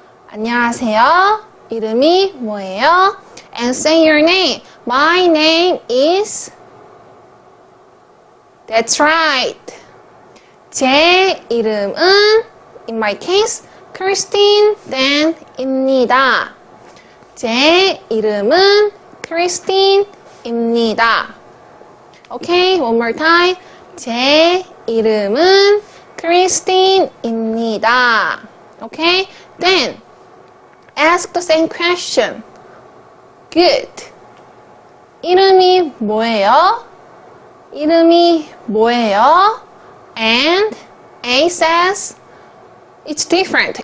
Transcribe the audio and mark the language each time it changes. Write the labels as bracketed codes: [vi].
[ko] 안녕하세요. 이름이 뭐예요? [en] And say your name. My name is. That's right. [ko] 제 이름은, [en] in my case, [ko] Christine Dan입니다. 제 이름은 Christine입니다. [en] Okay, one more time. [ko] 제 이름은 Christine입니다. [en] Okay, then ask the same question. [ko] Good. 이름이 뭐예요? 이름이 뭐예요? [en] And A says, it's different.